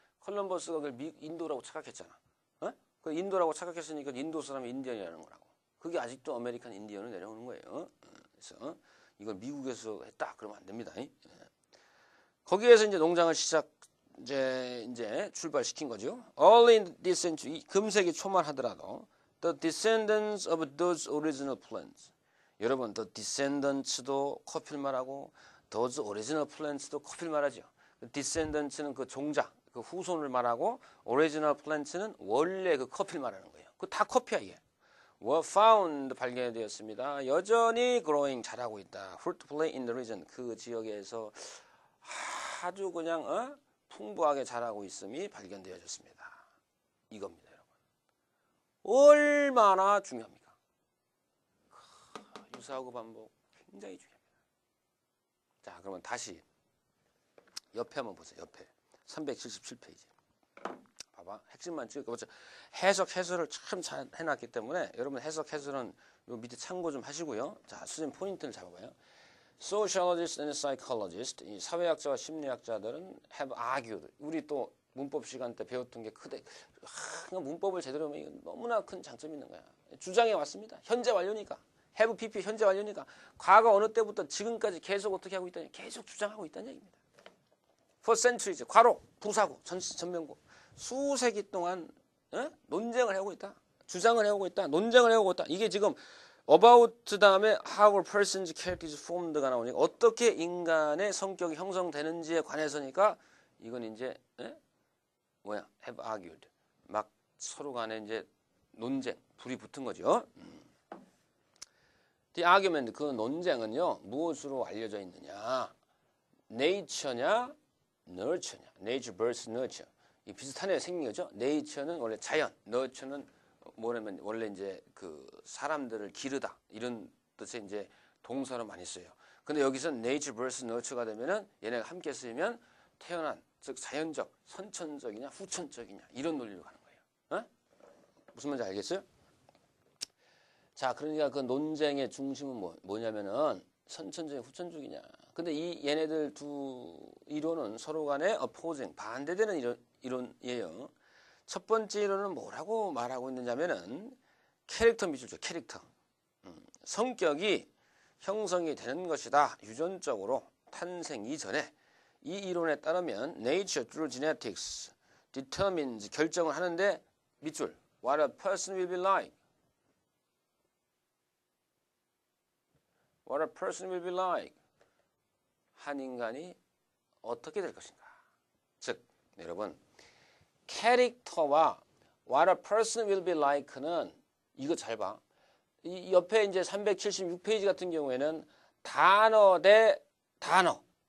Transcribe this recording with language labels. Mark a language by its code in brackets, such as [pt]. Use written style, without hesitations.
[ko] 콜럼버스가 그걸 인도라고 착각했잖아. 그 인도라고 착각했으니까 인도 사람이 인디언이라는 거라고. 그게 아직도 아메리칸 인디언을 내려오는 거예요. 그래서 이걸 미국에서 했다 그러면 안 됩니다. 거기에서 이제 농장을 이제 출발시킨 거죠. [en] Early in this century, [ko] 금세기 초만 하더라도 [en] the descendants of those original plants. [ko] 여러분, [en] the descendants [ko] 도 커피를 말하고 [en] those original plants [ko] 도 커피를 말하죠. descendants는 그 종자, 그 후손을 말하고 original plants는 원래 그 커피를 말하는 거예요. 그 다 커피야 이게. [en] were found [ko] 발견되었습니다. 여전히 growing 자라고 있다. [en] fruitfully in the region [ko] 그 지역에서 아주 그냥 풍부하게 자라고 있음이 발견되어졌습니다. 이겁니다, 여러분. 얼마나 중요합니까? 유사하고 반복 굉장히 중요합니다. 자, 그러면 다시 옆에 한번 보세요. 옆에 377페이지. 봐봐, 핵심만 찍어보죠. 해설을 참 잘 해놨기 때문에 여러분 해설은 요 밑에 참고 좀 하시고요. 자, 선생님 포인트를 잡아봐요. [en] Sociologists and psychologists, [ko] 이 사회학자와 심리학자들은 [en] have argued. [ko] 우리 또 문법 시간 때 배웠던 게 크대. 문법을 제대로 하면 너무나 큰 장점이 있는 거야. 주장해 왔습니다. 현재 완료니까. have pp 현재 완료니까. 과거 어느 때부터 지금까지 계속 어떻게 하고 있다니? 계속 주장하고 있다는 얘기입니다. [en] For centuries, [ko] 과로, 부사고, 전면고. 수세기 동안 논쟁을 해오고 있다. 주장을 해오고 있다. 논쟁을 해오고 있다. 이게 지금 about 다음에 [en] how a person's character is formed [ko] 가 나오니까 어떻게 인간의 성격이 형성되는지에 관해서니까 이건 이제 [en] have argued [ko] 막 서로 간에 이제 논쟁 불이 붙은 거죠. [en] The argument [ko] 그 논쟁은요 무엇으로 알려져 있느냐? [en] nature냐, nurture냐? nature versus nurture [ko] 이 비슷하네요. 생긴 거죠. nature는 원래 자연, nurture는 뭐냐면 원래 이제 그 사람들을 기르다 이런 뜻의 이제 동사로 많이 써요. 근데 여기서 [en] nature versus nurture [ko] 가 되면은 얘네가 함께 쓰이면 태어난 즉 자연적, 선천적이냐, 후천적이냐 이런 논리로 가는 거예요. 무슨 말인지 알겠어요? 자, 그러니까 그 논쟁의 중심은 뭐냐면은 선천적이냐, 후천적이냐. 근데 이 얘네들 두 이론은 서로 간에 opposing 반대되는 이론이에요. 첫 번째 이론은 뭐라고 말하고 있느냐면은 캐릭터 미술죠. 캐릭터. 성격이 형성이 되는 것이다. 유전적으로 탄생 이전에 이 이론에 따르면 [en] nature through genetics determines [ko] 결정을 하는데 밑줄 [en] what a person will be like. What a person will be like. [ko] 한 인간이 어떻게 될 것인가. 즉 여러분 캐릭터와 [en] what a person will be like [ko] 는 이거 잘 봐. 이 옆에 이제 376페이지 같은 경우에는 단어 대 단어.